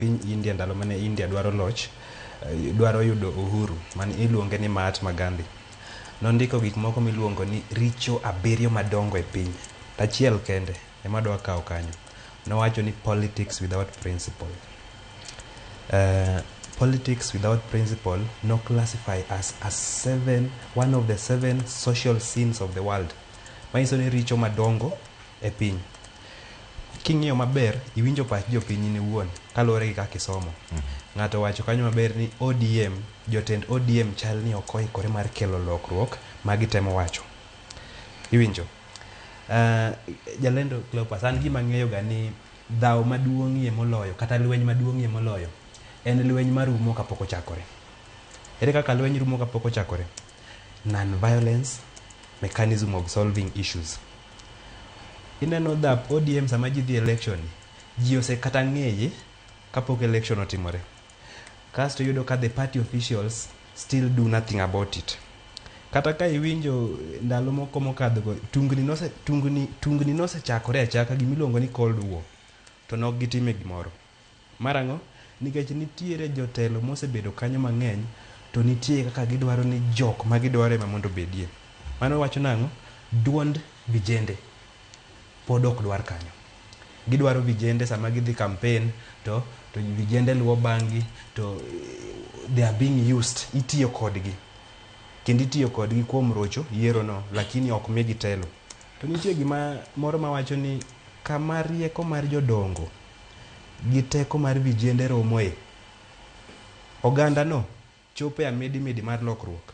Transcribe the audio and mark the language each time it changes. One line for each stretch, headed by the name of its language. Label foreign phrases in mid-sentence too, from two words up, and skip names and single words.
Luo (Kenya and Tanzania): piny India ndalo mane India dwaro loch, dwaro yudo uhuru, man iluonge ni Mahatma Gandhi. Nondiko gik moko miluongo ni richo 7 madongo e piny. Achiel kende ema dwa kawo kanyo. Nowacho ni
English: politics without principle. Politics without principle no classify as one of the 7 social sins of the world.
Luo (Kenya and Tanzania): Manyiso ni richo madongo e piny. King'iyo maber, iwinjo pach jopiny ni wuon kaluwore gi kaka isomo. Ng'ato wacho kanyo maber ni ODM, jotend ODM chal ni ok oikore mar kelo lokruok ma gitemo wacho. Iwinjo? Jalendo Cleopas, an gima ng'eyo ga ni dhaw maduong'ie moloyo kata lweny maduong'ie moloyo en lweny marumo kapok ochakore. Ere kaka lweny rumo kapok ochakore?
English: Non-violence mechanism of solving issues.
Luo (Kenya and Tanzania): Ineno dhap ODM sama ji dhi election, ji ose kata ng'eye kapok election otimore. Kasto yudo ka
English: the party officials still do nothing about it.
Luo (Kenya and Tanzania): Kata ka iwinjo ndalo moko mokadho tungni nosechakore achaka gimiluongo ni
English: Cold War,
Luo (Kenya and Tanzania): to nok gitime gimoro. Marang'o? Nikech nitiere jotelo mosebedo kanyo mang'eny, to nitie kaka gidwaro ni jok ma gidwaro ema mondo bedie. Mano wacho nang'o? Duond vijende pod ok dwar kanyo. Gidwaro vijende sama gidhi campaign, to vijende luwo bangi, to
English: they are being used,
Luo (Kenya and Tanzania): itiyo kodgi. Kendo itiyo kodgi kuom rocho yiero no, lakini ok migi telo. To nitie gima moro mawacho ni kama rieko mar jodongo gi teko mar vijende romoe, oganda no chope a midi mar lokruok.